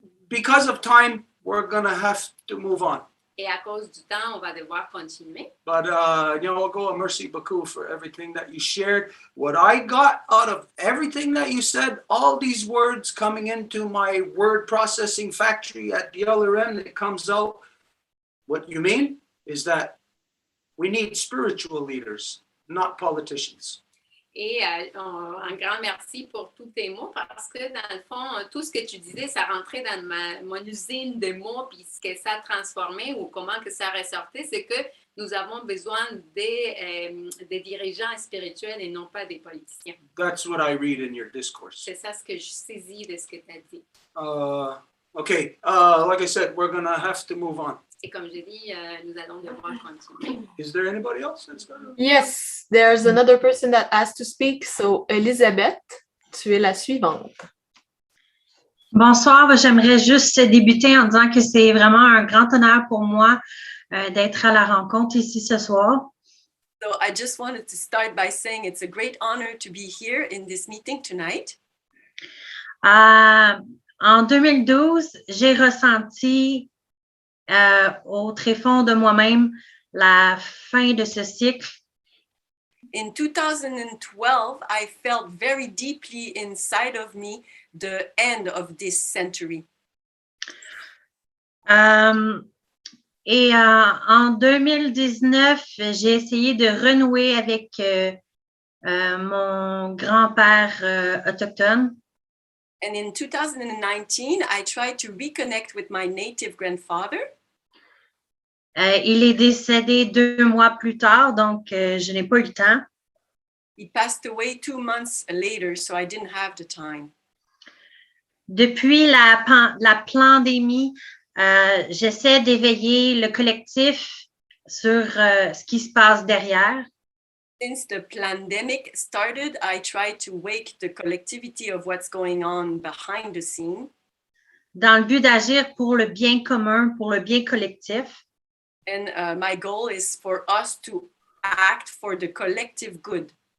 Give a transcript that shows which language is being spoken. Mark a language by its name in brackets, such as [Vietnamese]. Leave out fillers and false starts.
[English] Because of time, we're going to have to move on. [French] Et à cause du temps, on va devoir continuer. [English] But, we'll go, [French] merci beaucoup [English] for everything that you shared. What I got out of everything that you said, all these words coming into my word processing factory at the other end, it comes out. What you mean is that we need spiritual leaders, not politicians. [French] Et un grand merci pour tous tes mots parce que dans le fond, tout ce que tu disais, ça rentrait dans mon usine de mots puis ce que ça transformait ou comment que ça ressortait, c'est que nous avons besoin des dirigeants spirituels et non pas des politiciens. [English] That's what I read in your discourse. [French] C'est ça ce que je saisis de ce que tu as dit. [English] Okay, like I said, we're going to have to move on. [French] Et comme je dis, nous allons devoir continuer. [English] Is there anybody else that's going to... Yes, there's another person that has to speak. [French] So, Elisabeth, tu es la suivante. Bonsoir, j'aimerais juste débuter en disant que c'est vraiment un grand honneur pour moi d'être à la rencontre ici ce soir. [English] So I just wanted to start by saying it's a great honor to be here in this meeting tonight. [French] En 2012, j'ai ressenti au tréfonds de moi-même la fin de ce cycle. [English] In 2012, I felt very deeply inside of me the end of this century. [French] En 2019, j'ai essayé de renouer avec mon grand-père autochtone. [English] And in 2019, I tried to reconnect with my native grandfather. [French] Il est décédé 2 mois plus tard, donc je n'ai pas eu le temps. [English] He passed away 2 months later, so I didn't have the time. [French] Depuis la pandémie, j'essaie d'éveiller le collectif sur ce qui se passe derrière. [English] Since the pandemic started, I tried to wake the collectivity of what's going on behind the scene. [French] Dans le but d'agir pour le bien commun, pour le bien collectif. [English] And my goal is for us to act for the collective good.